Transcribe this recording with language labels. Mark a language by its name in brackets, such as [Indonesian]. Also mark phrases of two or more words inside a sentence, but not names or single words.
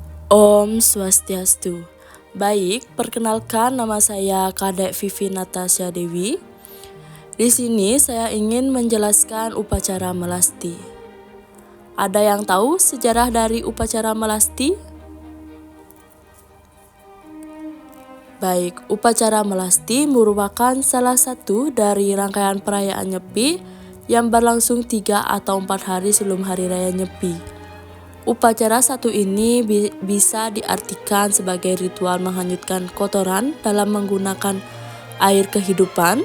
[Sanskrit] Om Swastiastu. [Indonesian] Baik, perkenalkan nama saya Kadek Vivi Natasha Dewi. Di sini saya ingin menjelaskan upacara melasti. Ada yang tahu sejarah dari upacara melasti? Baik, upacara melasti merupakan salah satu dari rangkaian perayaan Nyepi yang berlangsung 3 atau 4 hari sebelum Hari Raya Nyepi. Upacara satu ini bisa diartikan sebagai ritual menghanyutkan kotoran dalam menggunakan air kehidupan.